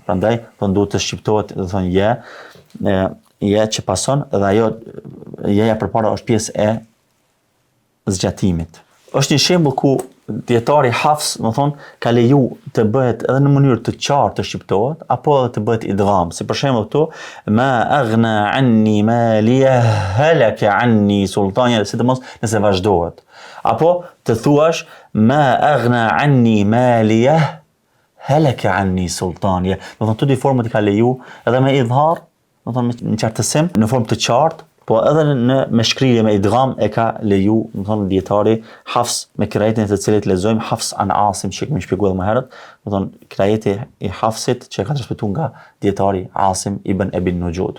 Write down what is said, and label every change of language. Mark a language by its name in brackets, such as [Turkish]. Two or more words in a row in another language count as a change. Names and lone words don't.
[Albanian] Prandaj duhet të shqiptohet, do të thonë je që pason dhe ajo jeja përpara është pjesë e zgjatimit. Është një shembull ku dietari Hafs, më thonë, ka leju të bëhet edhe në mënyrë të qartë të shqiptohet, apo edhe të bëhet idgham. Si për shembull këtu, [Arabic] ما أغنى عني ماليه هلك عني سلطانيه, [Albanian] sidomos nëse vazhdohet. Apo të thuash [Arabic] ما أغنى عني ماليه هلك عني سلطانيه. [Albanian] Do thonë të dy format i ka leju edhe me idhar, do thonë në qartësim, në formë të qartë, po edhe me shkrirje me idgham e ka leju, do thonë dietari Hafs me kirajetin e të cilit lexojmë Hafs an Asim, që kemi shpjeguar më herët, do thonë kirajeti i Hafsit që ka transmetuar nga dietari Asim ibn Abi Nujud.